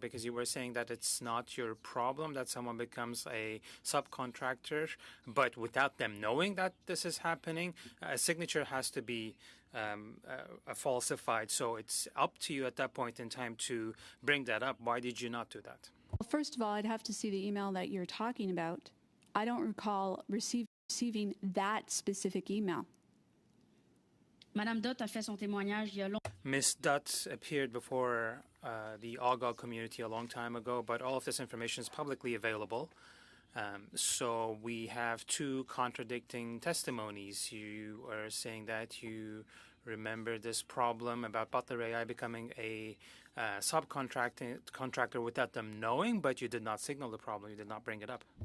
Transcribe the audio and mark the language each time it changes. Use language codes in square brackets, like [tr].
[en] Because you were saying that it's not your problem that someone becomes a subcontractor, but without them knowing that this is happening, a signature has to be falsified. So it's up to you at that point in time to bring that up. Why did you not do that? Well, first of all, I'd have to see the email that you're talking about. I don't recall receiving that specific email. [fr] Madame Dutt a fait son témoignage il y a longtemps. [en] Ms. Dutt appeared before the OGO community a long time ago, but all of this information is publicly available. So we have two contradicting testimonies. You are saying that you remember this problem about Butler AI becoming a contractor without them knowing, but you did not signal the problem. You did not bring it up.